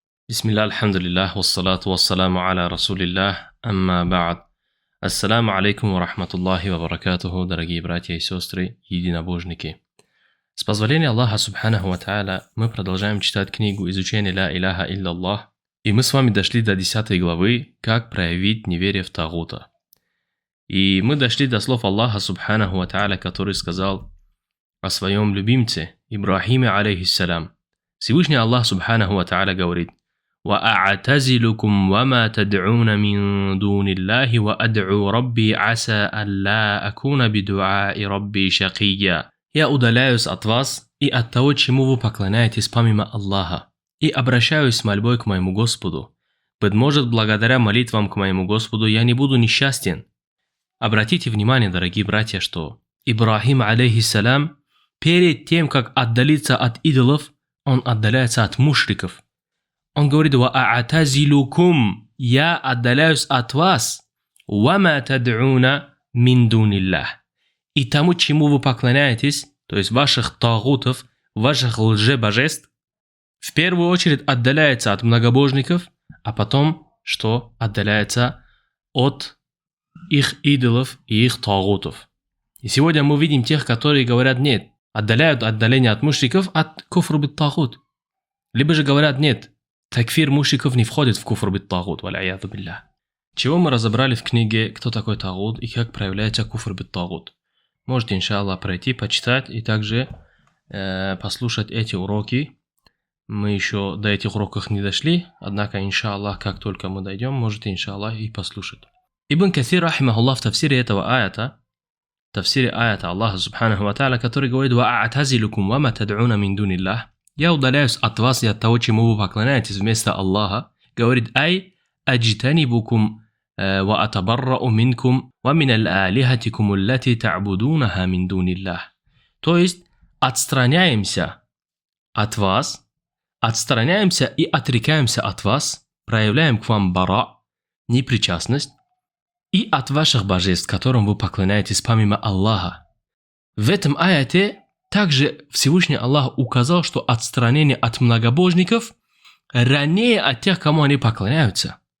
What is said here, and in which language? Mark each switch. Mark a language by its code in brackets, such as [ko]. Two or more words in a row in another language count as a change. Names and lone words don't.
[ar] بسم الله، الحمد لله، والصلاة والسلام على رسول الله، أما بعد. السلام عليكم ورحمة الله وبركاته, [ru] дорогие братья и сестры, единобожники. С позволения Аллаха [ar] سبحانه وتعالى [ru] мы продолжаем читать книгу изучения Ля Иляха Илляллах, и мы с вами дошли до 10 главы «Как проявить неверие в Тагута». И мы дошли до слов Аллаха [ar] سبحانه وتعالى, [ru] который сказал о своем любимце Ибрахиме алейхиссалям. Всевышний Аллах [ar] سبحانه وتعالى [ru] говорит: [ar] وَأَعْتَزِلُكُمْ وَمَا تَدْعُونَ مِن دُونِ اللَّهِ وَأَدْعُو رَبِّي عَسَىٰ أَلَّا أَكُونَ بِدُعَاءِ رَبِّي شَقِيًّا. [ru] Я удаляюсь от вас и от того, чему вы поклоняетесь помимо Аллаха, и обращаюсь с мольбой к моему Господу. Быть может, благодаря молитвам к моему Господу я не буду несчастен. Обратите внимание, дорогие братья, что Ибрахим алейхиссалям перед тем, как отдалиться от идолов, он отдаляется от мушриков. Он говорит: «Ва'атазилукум» – «Я отдаляюсь от вас». [ar] «وما تدعون من دون الله» – [ru] «И тому, чему вы поклоняетесь», то есть ваших тагутов, ваших лжебожеств, в первую очередь отдаляется от многобожников, а потом, что отдаляется от их идолов и их тагутов. И сегодня мы видим тех, которые говорят: нет, отдаляют отдаление от мушриков от [ar] كفر بالطاغوت. [ru] Либо же говорят: нет, такфир мушриков не входит в [ar] كفر بالطاغوت, والعياذ بالله. [ru] Чего мы разобрали в книге «Кто такой тагут» и как проявляется [ar] كفر بالطاغوت. [ru] Можете, иншаллах, пройти, почитать и также послушать эти уроки. Мы еще до этих уроков не дошли, однако, иншаллах, как только мы дойдем, можете, иншаллах, и послушать. Ибн Касир, рахимахуллах, в тафсире этого аята, Аллаха [ar] سبحانه وتعالى, [ru] который говорит: [ar] «وأعتزلكم وما تدعون من دون الله» – [ru] «Я удаляюсь от вас и от того, чему вы поклоняетесь вместо Аллаха», говорит: [ar] «أي أجتنبكم وأتبرأ منكم ومن آلهتكم التي تعبدونها من دون الله». [ru] То есть отстраняемся от вас, отстраняемся и отрекаемся от вас, проявляем к вам бара, непричастность, и от ваших божеств, которым вы поклоняетесь помимо Аллаха. В этом аяте также Всевышний Аллах указал, что отстранение от многобожников ранее от тех, кому они поклоняются.